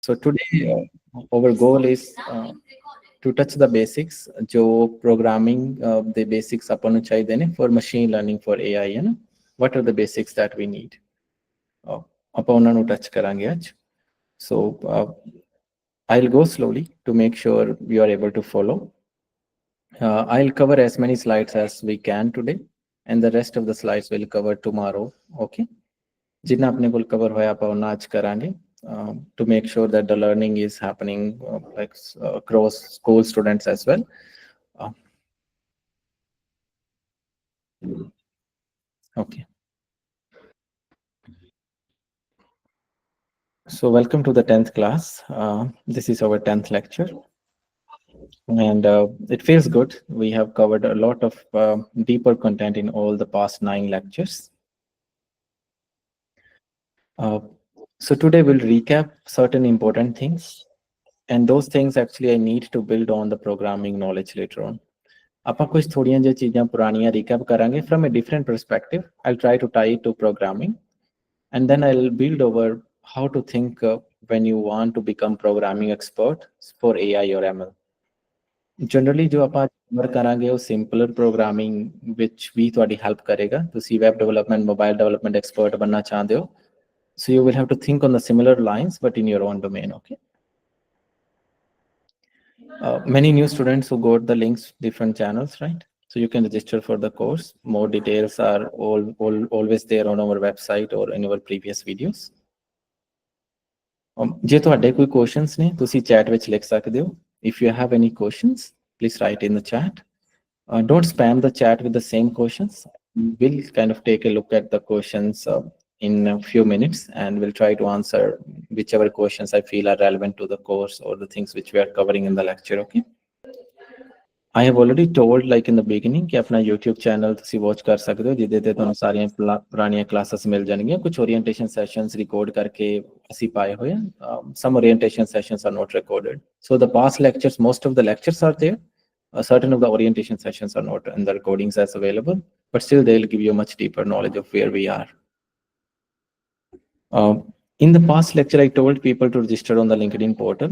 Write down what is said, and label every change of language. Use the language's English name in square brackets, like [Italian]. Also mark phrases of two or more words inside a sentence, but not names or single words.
[English] So today our goal is to touch the basics. जो programming the basics अपन [Punjabi] ਨੂੰ ਚਾਹੀਦੇ ਨੇ [English] for machine learning for AI [Hindi] है ना. [English] What are the basics that we need? [Punjabi] ਆਪਾਂ ਉਹਨਾਂ ਨੂੰ touch ਕਰਾਂਗੇ ਅੱਜ. [English] So I'll go slowly to make sure you are able to follow. I'll cover as many slides as we can today, and the rest of the slides will cover tomorrow. [Punjabi] Okay. [Hindi] जितना अपने को [Punjabi] cover होया ਆਪਾਂ ਉਹਨਾਂ ਅੱਜ ਕਰਾਂਗੇ. [English] To make sure that the learning is happening across school students as well. Okay. So welcome to the 10th class. This is our 10th lecture. And it feels good. We have covered a lot of deeper content in all the past 9 lectures. So today we'll recap certain important things. And those things actually I need to build on the programming knowledge later on. [Punjabi] ਆਪਾਂ ਕੁਝ ਥੋੜੀਆਂ ਜਿਹੀਆਂ ਚੀਜ਼ਾਂ ਪੁਰਾਣੀਆਂ ਰੀਕੈਪ ਕਰਾਂਗੇ [English] from a different perspective. I'll try to tie it to programming. And then I'll build over how to think when you want to become programming expert for AI or ML. Generally, [Punjabi] जो ਆਪਾਂ cover ਕਰਾਂਗੇ ਉਹ [English] simpler programming which [Punjabi] ਵੀ ਤੁਹਾਡੀ help ਕਰੇਗਾ. [English] ਤੁਸੀਂ web development, mobile development expert [Hindi] बनना चाहते हो. [English] So you will have to think on the similar lines, but in your own domain, okay? Many new students who got the links, different channels, right? So you can register for the course. More details are always there on our website or in our previous videos. [Punjabi] ਜੇ ਤੁਹਾਡੇ ਕੋਈ questions ਨੇ ਤੁਸੀਂ chat ਵਿੱਚ ਲਿਖ ਸਕਦੇ ਹੋ. [English] If you have any questions, please write in the chat. Don't spam the chat with the same questions. We'll kind of take a look at the questions in a few minutes, and we'll try to answer whichever questions I feel are relevant to the course or the things which we are covering in the lecture, okay? I have already told like in the beginning [Hindi] कि अपना [English] YouTube channel [Punjabi] ਤੁਸੀਂ watch ਕਰ ਸਕਦੇ ਹੋ ਜਿਹਦੇ ਤੇ ਤੁਹਾਨੂੰ ਸਾਰੀਆਂ ਪੁਰਾਣੀਆਂ classes ਮਿਲ ਜਾਣਗੀਆਂ ਕੁਝ orientation sessions record ਕਰਕੇ ਅਸੀਂ ਪਾਏ ਹੋਏ ਆ [English] some orientation sessions are not recorded, so the past lectures, most of the lectures are there. Certain of the orientation sessions are not in the recordings as available, but still they'll give you much deeper knowledge of where we are. In the past lecture, I told people to register on the LinkedIn portal.